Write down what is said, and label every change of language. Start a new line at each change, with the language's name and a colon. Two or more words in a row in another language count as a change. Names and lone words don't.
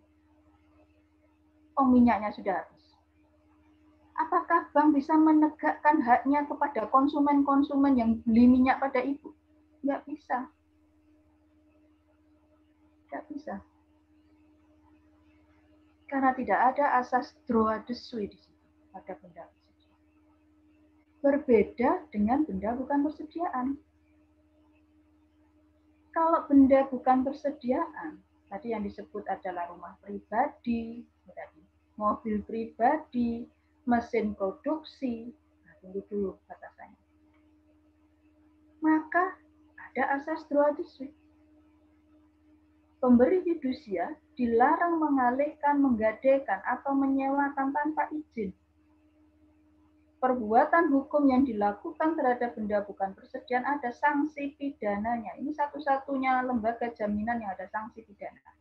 Indonesian: Minyaknya sudah habis. Apakah bank bisa menegakkan haknya kepada konsumen-konsumen yang beli minyak pada ibu? Nggak bisa. Nggak bisa. Karena tidak ada asas
French: droit de suite
Indonesian: di situ pada benda persediaan. Berbeda dengan benda bukan persediaan. Kalau benda bukan persediaan, tadi yang disebut adalah rumah pribadi, mobil pribadi, mesin produksi, tunggu dulu batasannya. Maka ada asas
French: droit de suite.
Indonesian: Pemberi fidusia dilarang mengalihkan, menggadaikan, atau menyewakan tanpa izin. Perbuatan hukum yang dilakukan terhadap benda bukan persediaan ada sanksi pidananya. Ini satu-satunya lembaga jaminan yang ada sanksi pidana.